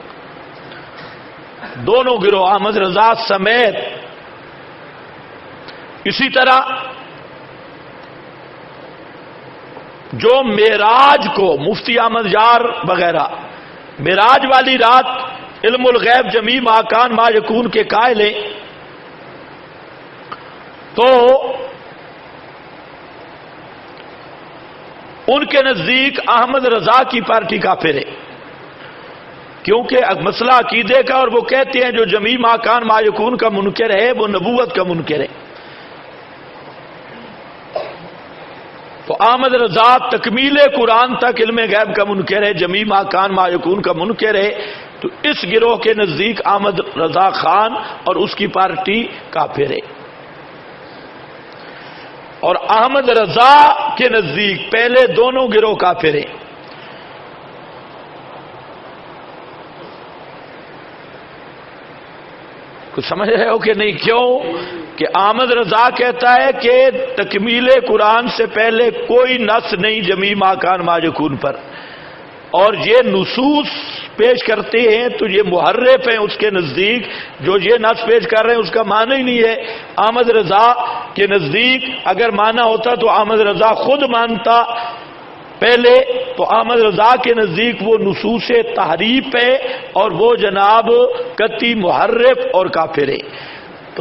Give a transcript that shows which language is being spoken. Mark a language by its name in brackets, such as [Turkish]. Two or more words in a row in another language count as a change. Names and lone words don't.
[Urdu] دونوں گروہ احمد رضا سمیت. اسی طرح جو معراج کو مفتی احمد یار وغیرہ معراج والی رات علم الغیب [Arabic] جمیع ما کان ما یکون [Urdu] کے قائل ہیں, تو ان کے نزدیک احمد رضا کی پارٹی کافر ہے, کیونکہ مسئلہ عقیدے کا, اور وہ کہتے ہیں جو [Arabic] جمیع ما کان ما یکون [Urdu] کا منکر ہے وہ نبوت کا منکر ہے. تو احمد رضا تکمیل قرآن تک علم غیب کا منکر ہے, [Arabic] جمیع ما کان ما یکون [Urdu] کا منکر ہے. تو اس گروہ کے نزدیک احمد رضا خان اور اس کی پارٹی کافر ہے. اور احمد رضا کے نزدیک پہلے دونوں گروہ کافر ہیں. کچھ سمجھ رہے ہو کہ نہیں؟ کیوں کہ احمد رضا کہتا ہے کہ تکمیل قرآن سے پہلے کوئی نص نہیں [Arabic] جمیع ما کان ما یکون [Urdu] پر, اور یہ نصوص پیش کرتے ہیں تو یہ محرف ہیں اس کے نزدیک. جو یہ نص پیش کر رہے ہیں اس کا معنی ہی نہیں ہے. احمد رضا کے نزدیک اگر معنی ہوتا تو احمد رضا خود مانتا پہلے. تو احمد رضا کے نزدیک وہ نصوص تحریف ہے اور وہ جناب قطعی محرف اور کافر ہے.